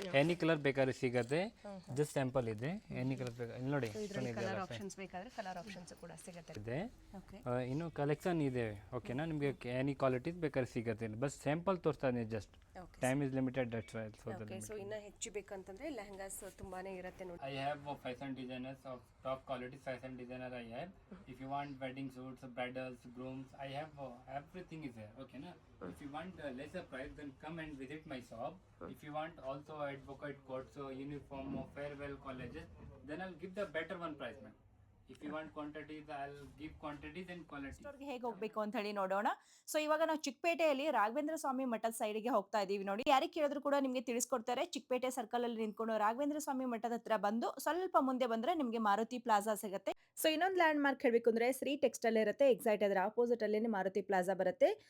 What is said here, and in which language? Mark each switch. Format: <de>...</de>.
<kn>Any colour ಬೇಕಾದ್ರೆ ಸಿಗುತ್ತೆ, just sample ಇದೆ. ಎನಿ ಕಲರ್ ಬೇಕಾದ್ರೆ ಇಲ್ಲಿ ನೋಡಿ, ಕಲರ್ ಆಪ್ಷನ್ಸ್ ಬೇಕಾದ್ರೆ ಕಲರ್ ಆಪ್ಷನ್ಸ್ ಕೂಡ ಸಿಗುತ್ತೆ. ಇದೆ. ಓಕೆ, ಇನ್ನು ಕಲೆಕ್ಷನ್ ಇದೆ. ಓಕೆನಾ, ನಿಮಗೆ ಎನಿ ಕ್ವಾಲಿಟೀಸ್ ಬೇಕಾದ್ರೆ ಸಿಗುತ್ತೆ. ಬಸ್ ಸ್ಯಾಂಪಲ್ ತೋರಿಸ್ತಾ ಇದ್ದೀನಿ,</kn> <en>Just time is limited, that's why.</en> <kn>So ಇನ್ನ ಹೆಚ್ಚು ಬೇಕಂತಂದ್ರೆ ಲೆಹಂಗಾಸ್ ತುಂಬಾನೇ ಇರುತ್ತೆ ನೋಡಿ.</kn> <en>I have fashion designers of top quality fashion designer I have. If you want wedding suits, bridals, grooms, I have everything is there. Okay na. If you want lesser price, then come and visit my shop. If you want also advocate coats, uniform, farewell colleges, then I'll give the better one price, man. If you want quantities, I'll give quantities and quality.</en> <kn>ಅವ್ರಿಗೆ ಹೇಗೆ ಹೋಗ್ಬೇಕು ಅಂತ ಹೇಳಿ ನೋಡೋಣ. So ಇವಾಗ ನಾವು ಚಿಕ್ಕಪೇಟೆಯಲ್ಲಿ ರಾಘವೇಂದ್ರ ಸ್ವಾಮಿ ಮಠದ ಸೈಡ್ಗೆ ಹೋಗ್ತಾ ಇದೀವಿ ನೋಡಿ. ಯಾರಿಗೆ ಕೇಳಿದ್ರು ಕೂಡ ನಿಮಗೆ ತಿಳಿಸ್ಕೊಡ್ತಾರೆ. ಚಿಕ್ಕಪೇಟೆ ಸರ್ಕಲ್ ಅಲ್ಲಿ ನಿಂತ್ಕೊಂಡು ರಾಘವೇಂದ್ರ ಸ್ವಾಮಿ ಮಠದ ಹತ್ರ ಬಂದು ಸ್ವಲ್ಪ ಮುಂದೆ ಬಂದ್ರೆ ನಿಮಗೆ ಮಾರುತಿ ಪ್ಲಾಜಾ ಸಿಗುತ್ತೆ. ಸೊ ಇನ್ನೊಂದು ಲ್ಯಾಂಡ್ ಮಾರ್ಕ್ ಹೇಳಬೇಕು ಅಂದ್ರೆ ಶ್ರೀ ಟೆಕ್ಸ್ಟೈಲ್ ಇರುತ್ತೆ, ಎಕ್ಸಾಕ್ಟ್ ಅದರ ಆಪೋಸಿಟ್ ಅಲ್ಲಿ ಮಾರುತಿ ಪ್ಲಾಜಾ ಬರುತ್ತೆ.</kn>